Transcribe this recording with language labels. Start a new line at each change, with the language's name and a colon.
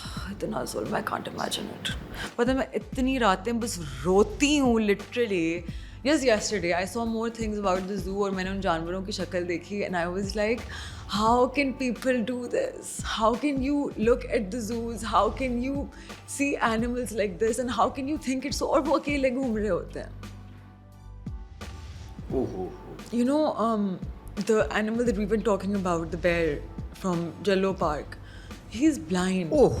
Urdu: اتنا ظلم,
English: I can't imagine it.
Urdu: پتہ میں اتنی راتیں بس روتی ہوں literally.
English: Just yesterday I saw more things about the zoo,
Urdu: اور میں نے ان جانوروں کی شکل دیکھی
English: and I was like, how can people do this? How can you look at the zoos? How can you see animals like this? And how can you think it's so,
Urdu: اور وہ اکیلے گھوم رہے ہوتے ہیں.
English: You know, the animal that we've been talking about, the bear from Jallo Park, he's blind.